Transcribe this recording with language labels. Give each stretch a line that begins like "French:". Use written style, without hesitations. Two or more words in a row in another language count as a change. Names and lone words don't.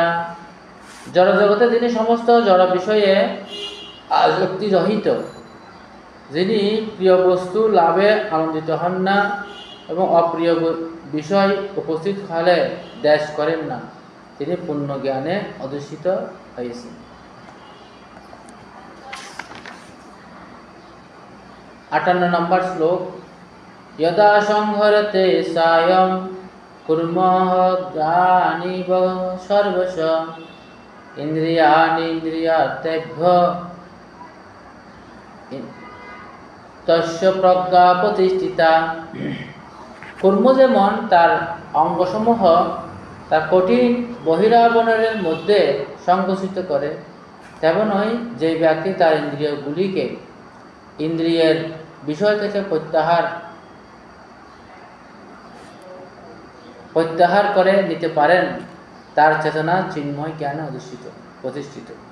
Bangla: জড়জগতে যিনি সমস্ত জড় বিষয়ে আসক্তি রহিত, যিনি প্রিয় বস্তু লাভে আনন্দিত হন না এবং অপ্রিয় বিষয় উপস্থিত হলে দ্বেষ করেন না, তিনি পূর্ণ জ্ঞানে অধিষ্ঠিত হয়েছেন। 58 নম্বর শ্লোক।
Sanskrit: यदा संहरते सायं कुर्मः ज्ञानिव सर्वश इन्द्रियाणीन्द्रियार्थेभ्यः तस्य प्रज्ञा प्रतिष्ठिता।
Bangla: কর্ম যেমন তার অঙ্গসমূহ তার কঠিন বহিরাবরণের মধ্যে সংকুচিত করে, তেমনই যে ব্যক্তি তার ইন্দ্রিয়গুলিকে ইন্দ্রিয়ের বিষয় থেকে প্রত্যাহার করে নিতে পারেন, তার চেতনা চিন্ময় জ্ঞানে প্রতিষ্ঠিত।